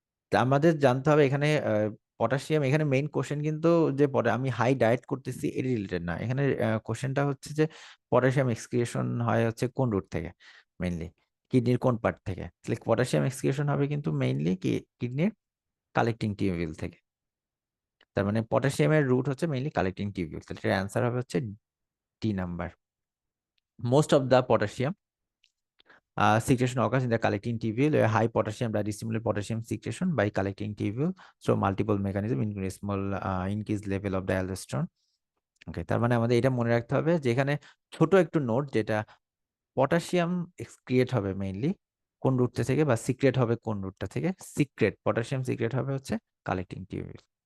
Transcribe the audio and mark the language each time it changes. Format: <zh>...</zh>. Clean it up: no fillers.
<bn>তা আমাদের জানতে হবে এখানে পটাশিয়াম, এখানে মেইন কোশ্চেন কিন্তু যে আমি হাই ডায়েট করতেছি এর রিলেটেড না, এখানে কোশ্চেনটা হচ্ছে যে পটাশিয়াম এক্সক্রিয়েশন হয় হচ্ছে কোন রুট থেকে, মেইনলি কিডনির কোন পার্ট থেকে। তাহলে পটাশিয়াম এক্সক্রিয়েশন হবে কিন্তু মেইনলি কি কিডনির কালেক্টিং টিউবিউল থেকে। তার মানে পটাশিয়ামের রুট হচ্ছে মেইনলি কালেক্টিং টিউবিউল। তাহলে এর অ্যান্সার হবে হচ্ছে D number.</bn> <en>Most of the potassium secretion occurs in the collecting tubule, a high potassium that stimulate potassium secretion by collecting tubule through multiple mechanism, including small increased level of the aldosterone.</en> <bn>ওকে, তার মানে আমাদের এটা মনে রাখতে হবে যে এখানে ছোট একটু নোট, যেটা পটাশিয়াম এক্সক্রিয়েট হবে মেইনলি কোন রুটটা থেকে, বা সিক্রেট হবে কোন রুটটা থেকে। পটাশিয়াম সিক্রেট হবে হচ্ছে কালেক্টিং টিউবিউল।</bn>